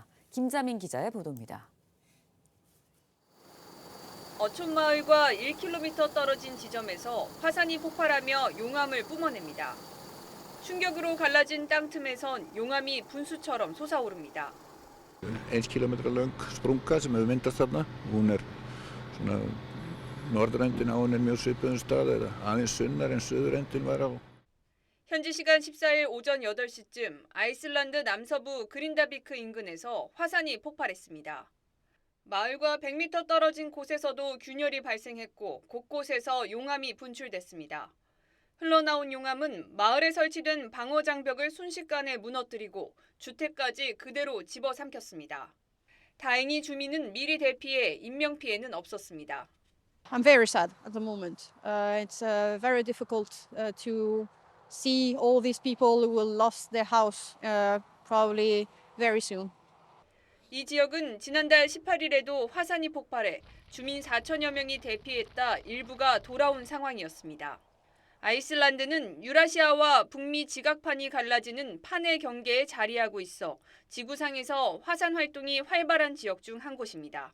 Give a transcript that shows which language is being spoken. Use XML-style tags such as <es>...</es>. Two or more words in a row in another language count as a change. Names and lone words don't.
<ko>김자민 기자의 보도입니다. 어촌마을과 1km 떨어진 지점에서 화산이 폭발하며 용암을 뿜어냅니다. 충격으로 갈라진 땅 틈에선 용암이 분수처럼 솟아오릅니다.</ko> <is>1 kilometra löng sprunga sem hefur myndast þarna. Hún svona norðurendin á henni mjög svipuðum stað eða aðeins sunnar en suðurendin var á.</is> <ko>현지 시간 14일 오전 8시쯤 아이슬란드 남서부 그린다비크 인근에서 화산이 폭발했습니다. 마을과 100m 떨어진 곳에서도 균열이 발생했고 곳곳에서 용암이 분출됐습니다. 흘러나온 용암은 마을에 설치된 방어 장벽을 순식간에 무너뜨리고 주택까지 그대로 집어삼켰습니다. 다행히 주민은 미리 대피해 인명피해는 없었습니다.</ko> <en>I'm very sad at the moment. It's very difficult to see all these people who will lost their house probably very soon.</en> <ko>이 지역은 지난달 18일에도 화산이 폭발해 주민 4천여 명이 대피했다 일부가 돌아온 상황이었습니다. 아이슬란드는 유라시아와 북미 지각판이 갈라지는 판의 경계에 자리하고 있어 지구상에서 화산 활동이 활발한 지역 중 한 곳입니다.</ko>